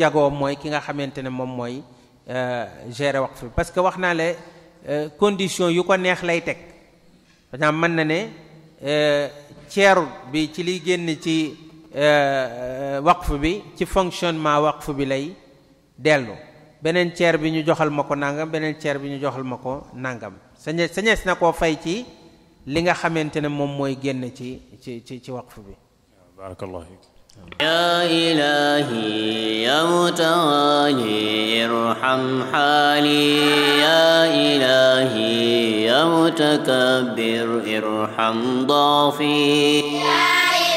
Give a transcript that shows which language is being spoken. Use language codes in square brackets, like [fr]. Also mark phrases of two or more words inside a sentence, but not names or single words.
[wo] jagoo mooy ki nga xamante ne moom mooy gérer waqf bi parce que wax naa le condition yu ko neex lay teg [fr] par exemple [wo] mën na ne tiers bi ci liy génn ci waqf bi ci fonctionnement waqf bi lay dellu beneen tiers bi ñu joxal ma ko nangam beneen tiers bi ñu joxal ma ko nangam sañees na koo fay ci li nga xamante ne moom mooy génn ci waqf bi. [ar] بارك الله فيك. يا إلهي يا متعالي ارحم حالي يا إلهي يا متكبر ارحم ضعفي